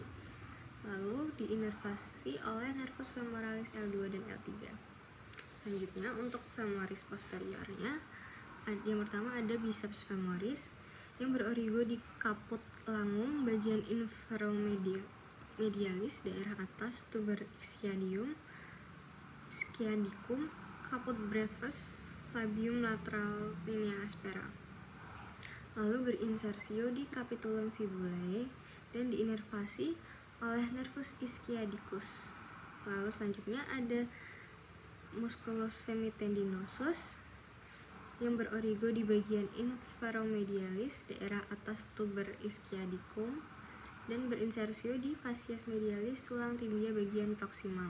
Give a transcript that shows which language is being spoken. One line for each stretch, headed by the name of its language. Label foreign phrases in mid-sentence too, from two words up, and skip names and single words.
Indonesian: Lalu diinervasi oleh
Latin: nervus femoralis
Indonesian: L2 dan L3. Selanjutnya untuk femoris posteriornya, yang pertama ada
Latin: biceps femoris
Indonesian: yang berorigo di
Latin: caput langum
Indonesian: bagian infromedialis daerah atas
Latin: tuber ischiadium, sciaticum, caput brevis, labium lateral linea aspera.
Indonesian: Lalu berinsersio di
Latin: capitulum fibulae
Indonesian: dan diinervasi oleh
Latin: nervus ischiadicus.
Indonesian: Lalu selanjutnya ada
Latin: musculus semitendinosus
Indonesian: yang berorigo di bagian infromedialis daerah atas
Latin: tuber ischiadicum
Indonesian: dan berinsersio di
Latin: fascias medialis
Indonesian: tulang tibia bagian proksimal.